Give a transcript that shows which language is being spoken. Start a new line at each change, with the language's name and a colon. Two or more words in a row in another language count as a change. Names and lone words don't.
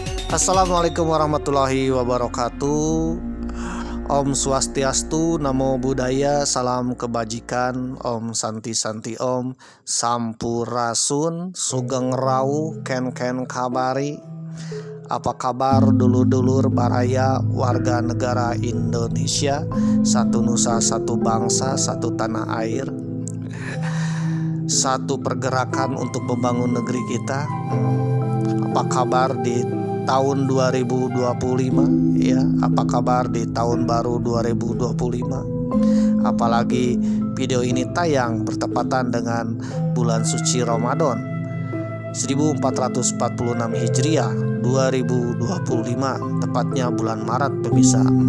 Arabic: السلام عليكم ورحمة الله وبركاته.
Balinese: Om Swastiastu,
Pali: Namo Buddhaya,
Indonesian: salam kebajikan,
Balinese: Om Santi Santi Om,
Indonesian: Sampurasun,
Javanese: Sugeng Rawu,
Balinese: Ken Ken Kabari.
Indonesian: Apa kabar
Sundanese: dulur-dulur baraya
Indonesian: warga negara Indonesia, satu nusa, satu bangsa, satu tanah air, satu pergerakan untuk membangun negeri kita. Apa kabar di tahun 2025 ya, apa kabar di tahun baru 2025, apalagi video ini tayang bertepatan dengan bulan suci Ramadan 1446 Hijriah 2025, tepatnya bulan Maret pemirsa.